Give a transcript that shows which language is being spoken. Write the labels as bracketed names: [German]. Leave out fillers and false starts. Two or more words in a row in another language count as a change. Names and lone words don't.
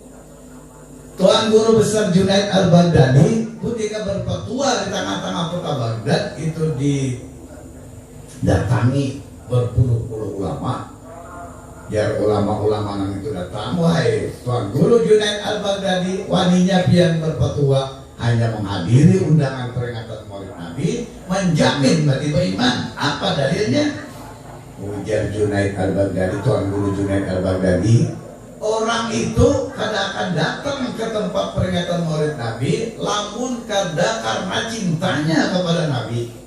[Indonesian] Tuan Guru Besar Junaid Al-Baghdadi ketika berpetua di tengah-tengah kota Baghdad itu didatangi berpuluh-puluh ulama. Biar ulama-ulama yang itu datang, wahai Tuan Guru Junaid Al-Baghdadi, [Banjar] waninya pian berpetua hanya menghadiri undangan peringatan Maulid Nabi, menjamin mati beriman. [Indonesian] Apa dalilnya? [Banjar] Ujar Junaid Al-Baghdadi, Tuan Guru Junaid Al-Baghdadi, orang itu kada akan datang ke tempat peringatan Maulid Nabi lamun kada karena cintanya kepada Nabi.